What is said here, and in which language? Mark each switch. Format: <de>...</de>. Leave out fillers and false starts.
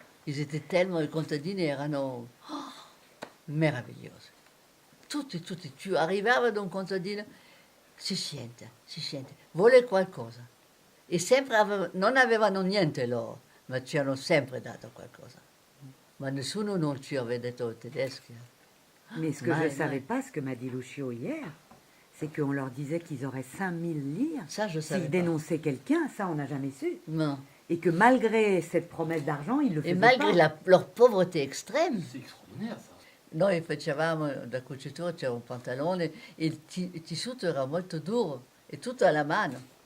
<it>I contadini erano meravigliosi. Tutti, tu arrivava da un contadino, si sente, vuole qualcosa. E sempre non avevano niente loro, ma ci hanno sempre dato qualcosa. Ma nessuno non ci aveva detto tedeschi.</it> <fr>Mais ce que je ne savais pas, ce que m'a dit Lucio hier, c'est qu'on leur disait qu'ils auraient 5000 lire s'ils dénonçaient quelqu'un, ça on n'a jamais su. Non. Et que malgré cette promesse d'argent, ils le faisaient Et malgré leur pauvreté extrême. C'est extraordinaire ça.</fr> <it>Noi facevamo da cucitore, c'era un pantalone, e il tessuto era molto duro, e tutto alla mano.</it>